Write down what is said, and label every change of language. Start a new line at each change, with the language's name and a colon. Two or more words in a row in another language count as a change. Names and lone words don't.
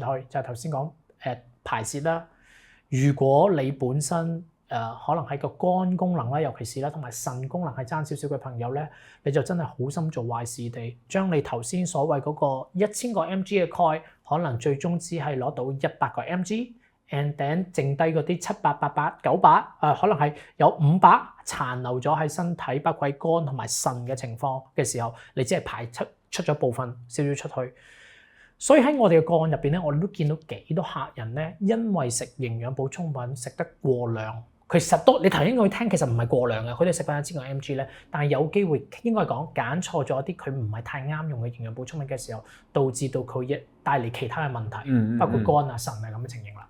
Cantonese: 就係頭先講排泄啦。如果你本身可能係個肝功能啦，尤其是啦，同埋腎功能係爭少少嘅朋友咧，你就真係好心做壞事地將你頭先所謂嗰個1000個 mg 嘅鈣，可能最終只係攞到100個 mg。
English: and then
Cantonese: 剩低嗰啲700、800、900，可能係有500殘留咗喺身體，包括肝同埋腎嘅情況嘅時候，你只係排出咗部分少少出去。所以喺我哋嘅個案入邊咧，我哋都見到幾多客人咧，因為食營養補充品食得過量，其實都你頭先去聽，其實唔係過量嘅，佢哋食翻1000個 mg 咧，但係有機會應該講揀錯咗一啲佢唔係太啱用嘅營養補充品嘅時候，導致到佢帶嚟其他嘅問題，包括肝啊、腎啊咁嘅情形啦。